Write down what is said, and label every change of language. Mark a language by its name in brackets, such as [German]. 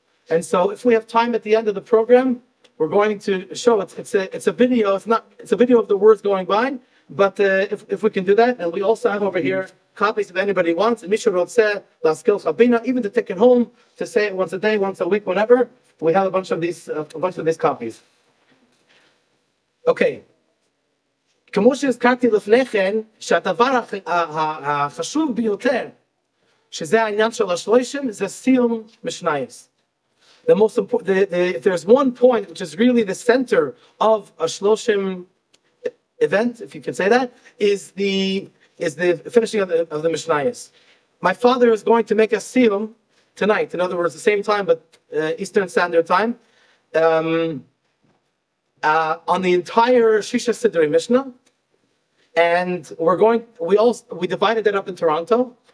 [English] And so if we have time at the end of the program, we're going to show it. It's a video. It's a video of the words going by. But if we can do that, and we also have over here copies if anybody wants. And Misha wrote Laskil Chabina, even to take it home to say it once a day, once a week, whatever. We have a bunch of these copies. Okay. [Hebrew] כמו שהזכרתי לפני כן, שהדבר החשוב ביותר, שזה העניין של השלושים, זה סיום משנייס. [English] The most important, if there's one point which is really the center of a Shloshim event, if you can say that, is the finishing of the Mishnayos. My father is going to make a siyum tonight. In other words, the same time, but Eastern Standard Time, on the entire Shisha Sidrei Mishnah, and we divided it up in Toronto.